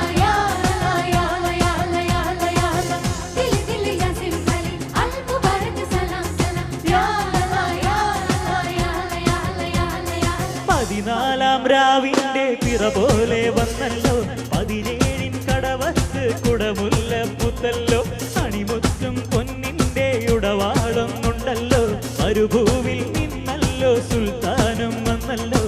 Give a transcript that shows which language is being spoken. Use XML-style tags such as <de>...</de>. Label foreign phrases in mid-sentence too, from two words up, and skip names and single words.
<ar>يا الله يا الله يا الله يا الله يا الله dil dil jasim bali المبارك سلام سلام يا الله يا الله يا الله يا الله يا الله يا الله</ar> <ml>പതിനാലാം രാവിന്റെ പിറ പോലെ വന്നല്ലോ 17 കടവത്ത് കുടമുല്ല പുത്തല്ലോ അണിമുത്തും പൊന്നിന്റെ ഉടവാളം കൊണ്ടല്ലോ മരുഭൂവിൽ നിന്നല്ലോ സുൽത്താനും വന്നല്ലോ</ml>